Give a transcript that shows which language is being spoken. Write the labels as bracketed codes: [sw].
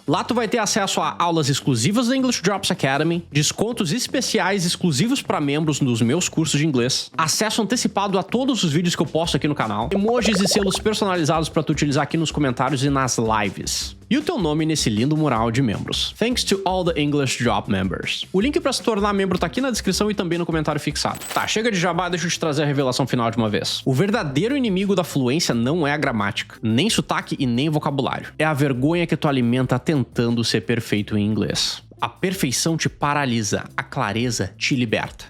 [pt] Lá tu vai ter acesso a aulas exclusivas da English Drops Academy, descontos especiais exclusivos para membros nos meus cursos de inglês, acesso antecipado a todos os vídeos que eu posto aqui no canal, emojis e selos personalizados para tu utilizar aqui nos comentários e nas lives. E o teu nome nesse lindo mural de membros. [en] Thanks to all the English Drop members. [pt] O link para se tornar membro tá aqui na descrição e também no comentário fixado. Tá, chega de jabá, deixa eu te trazer a revelação final de uma vez. O verdadeiro inimigo da fluência não é a gramática, nem sotaque e nem vocabulário. É a vergonha que tu alimenta tentando ser perfeito em inglês. A perfeição te paralisa, a clareza te liberta.